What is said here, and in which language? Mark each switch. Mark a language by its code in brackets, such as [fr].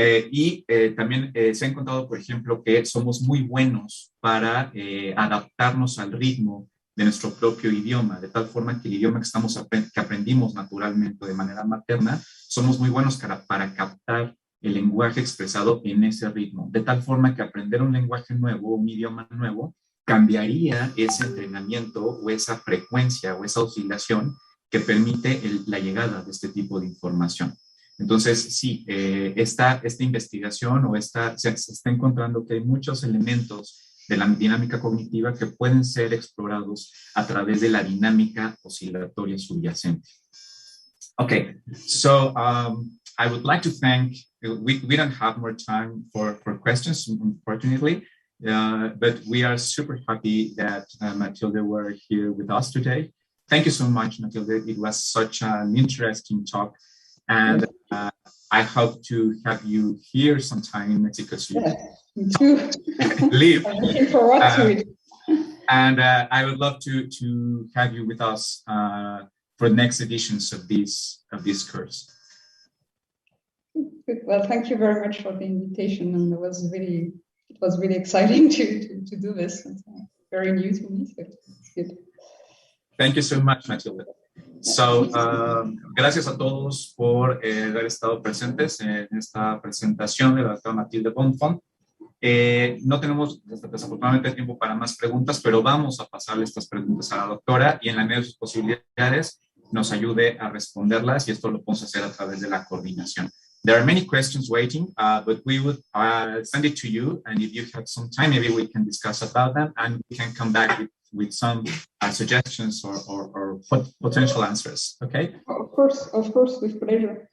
[es] Y también se ha encontrado, por ejemplo, que somos muy buenos para adaptarnos al ritmo de nuestro propio idioma, de tal forma que el idioma que aprendimos naturalmente de manera materna, somos muy buenos para captar el lenguaje expresado en ese ritmo, de tal forma que aprender un lenguaje nuevo, un idioma nuevo, cambiaría ese entrenamiento o esa frecuencia o esa oscilación que permite la llegada de este tipo de información. Entonces, sí, esta investigación se está encontrando que hay muchos elementos de la dinámica cognitiva que pueden ser explorados a través de la dinámica oscilatoria subyacente. [en] Okay, so I would like to thank, we don't have more time for questions, unfortunately, but we are super happy that Mathilde were here with us today. Thank you so much, Mathilde. It was such an interesting talk. And I hope to have you here sometime in Mexico City. Yeah, me too. Live. I'm looking forward to it. And I would love to have you with us for the next editions of this course. Well, thank you very much for the invitation, and it was really exciting to do this. It's very new to me, so it's good. Thank you so much, Mathilde. [es] So, gracias a todos por haber estado presentes en esta presentación de la doctora Mathilde Bonnefond. No tenemos desafortunadamente tiempo para más preguntas, pero vamos a pasarle estas preguntas a la doctora y en la medida de sus posibilidades nos ayude a responderlas y esto lo podemos hacer a través de la coordinación. [en] There are many questions waiting, but we would send it to you, and if you have some time, maybe we can discuss about them and we can come back with some suggestions or potential answers, okay? Of course, with pleasure.